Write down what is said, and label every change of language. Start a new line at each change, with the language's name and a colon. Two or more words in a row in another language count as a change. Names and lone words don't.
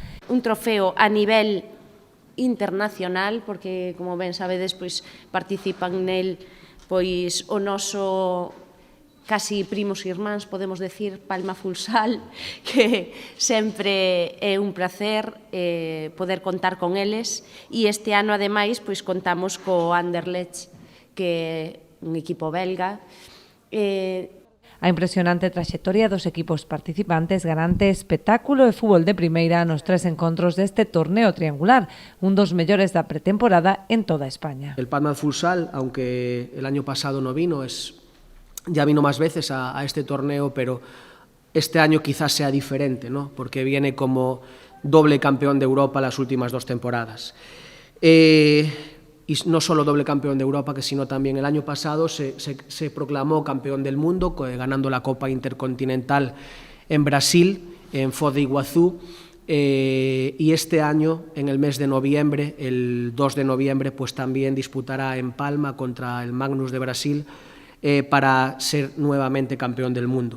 Galician: Un trofeo a nivel internacional, porque, como ben sabedes, participan nel o noso casi primos irmáns, podemos decir, Palma Futsal, que sempre é un placer poder contar con eles, e este ano, ademais, contamos co Anderlecht, que é un equipo belga. A impresionante traxectoria dos equipos participantes garante espectáculo e fútbol de primeira nos 3 encontros deste torneo triangular, un dos mellores da pretemporada en toda España.
Spanish: El Palma Futsal, aunque el año pasado no vino, ya vino más veces a este torneo, pero este año quizás sea diferente, ¿no? Porque viene como doble campeón de Europa las últimas 2 temporadas. Y no solo doble campeón de Europa, sino también el año pasado se proclamó campeón del mundo, ganando la Copa Intercontinental en Brasil, en Foz de Iguazú, y este año, en el mes de noviembre, el 2 de noviembre, pues también disputará en Palma contra el Magnus de Brasil, para ser nuevamente campeón del mundo.